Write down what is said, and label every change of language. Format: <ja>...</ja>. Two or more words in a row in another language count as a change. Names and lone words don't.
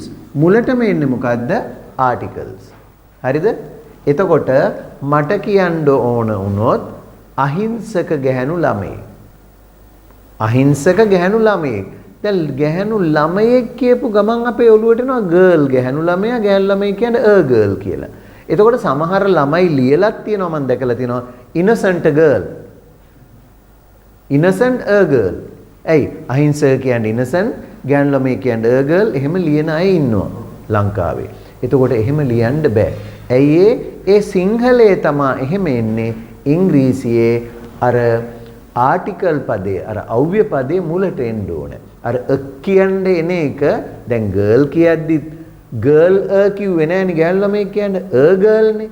<si>මුලටම එන්නේ මොකද්ද? articles. හරිද? එතකොට මට කියන්න ඕන වුණොත් අහිංසක ගැහැණු ළමයෙක්. අහිංසක ගැහැණු ළමයෙක්. දැන් ගැහැණු ළමයෙක් කියපු ගමන් අපේ ඔළුවට එනවා ගර්ල් ගැහැණු ළමයා ගැහැණු ළමයි කියන්නේ</si> <en>a girl</en> <si>කියලා. එතකොට සමහර ළමයි ලියලත් තියෙනවා මම දැකලා තියෙනවා</si> <en>innocent girl. innocent a girl.</en> <si>ඇයි අහිංසක කියන්නේ innocent ගැහැණු ළමයි කියන්නේ</si> <en>a girl</en> <si>එහෙම ලියන අය ඉන්නවා ලංකාවේ. එතකොට එහෙම ලියන්න බෑ. ඇයි ඒ සිංහලයේ තමා එහෙම එන්නේ ඉංග්‍රීසියේ අර ආටිකල් පදේ අර අව්‍ය පදේ මුලට එන්න ඕනේ. අර කියන්නේ එන එක දැන් ගර්ල් කියද්දි ගර්ල් කිව්වේ නෑනේ ගැහැණු ළමයි කියන්නේ ගර්ල් නේ.</si>